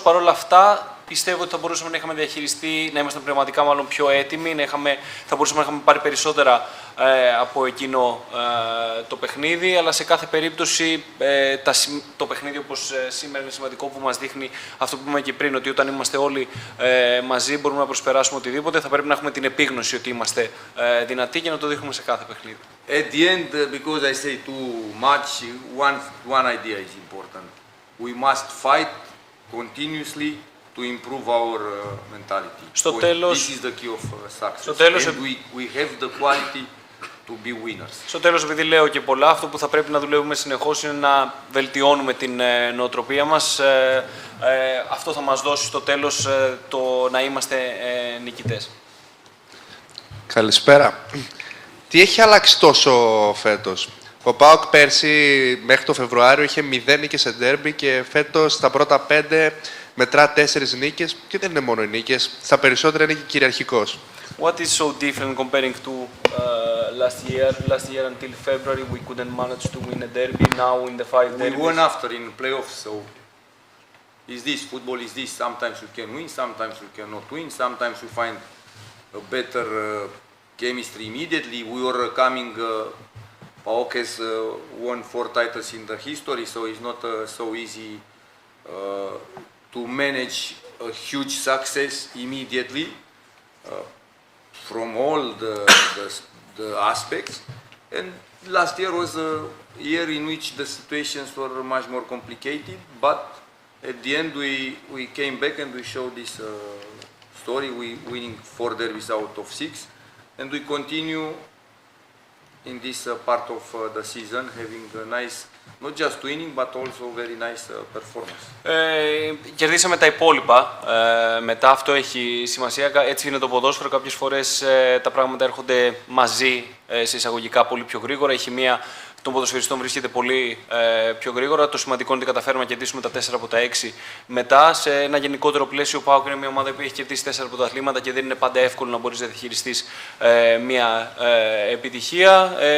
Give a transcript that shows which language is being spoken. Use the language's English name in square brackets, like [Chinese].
[Greek] Παρ' όλα αυτά, πιστεύω ότι θα μπορούσαμε να είχαμε διαχειριστεί, να ήμασταν πνευματικά μάλλον πιο έτοιμοι, θα μπορούσαμε να είχαμε πάρει περισσότερα από εκείνο το παιχνίδι, αλλά σε κάθε περίπτωση το παιχνίδι όπως σήμερα είναι σημαντικό, που μας δείχνει αυτό που είπαμε και πριν, ότι όταν είμαστε όλοι μαζί μπορούμε να προσπεράσουμε οτιδήποτε. Θα πρέπει να έχουμε την επίγνωση ότι είμαστε δυνατοί και να το δείχνουμε σε κάθε παιχνίδι. [English] At the end, because I say too much, one idea is important. We must fight continuously to improve our mentality. This is the key of success. And we have the quality to be winners. [Greek] Στο τέλος, επειδή λέω και πολλά, αυτό που θα πρέπει να δουλεύουμε συνεχώς είναι να βελτιώνουμε την νοοτροπία μας. Αυτό θα μας δώσει στο τέλος το να είμαστε νικητές. Καλησπέρα. Τι έχει αλλάξει τόσο φέτος? Ο ΠΑΟΚ πέρσι μέχρι το Φεβρουάριο είχε 0 νίκες σε ντέρμπι και φέτος στα πρώτα 5 μετρά 4 νίκες και δεν είναι μόνο οι νίκες, στα περισσότερα είναι και κυριαρχικός. [English] What is so different comparing to last year? Last year until February we couldn't manage to win a derby. Now in the 5 derbies. We won after in playoffs, so is this football? Is this? Sometimes we can win, sometimes we cannot win. Sometimes we find a better chemistry immediately. We were coming. PAOK has won 4 titles in the history, so it's not so easy to manage a huge success immediately from all the aspects. And last year was a year in which the situations were much more complicated, but at the end we came back and we showed this story, we winning 4 derbies out of 6, and we continue in this part of the season having a nice not just winning, but also very nice performance. [Greek] Κερδίσαμε τα υπόλοιπα. Μετά αυτό έχει σημασία. Έτσι είναι το ποδόσφαιρο. Κάποιες φορές τα πράγματα έρχονται μαζί σε εισαγωγικά πολύ πιο γρήγορα. Η χημεία των ποδοσφαιριστών βρίσκεται πολύ πιο γρήγορα. Το σημαντικό είναι ότι καταφέρουμε να κερδίσουμε τα 4 από τα 6 μετά. Σε ένα γενικότερο πλαίσιο, ο ΠΑΟΚ είναι μια ομάδα που έχει κερδίσει 4 πρωταθλήματα και δεν είναι πάντα εύκολο να μπορεί να διαχειριστεί μια επιτυχία.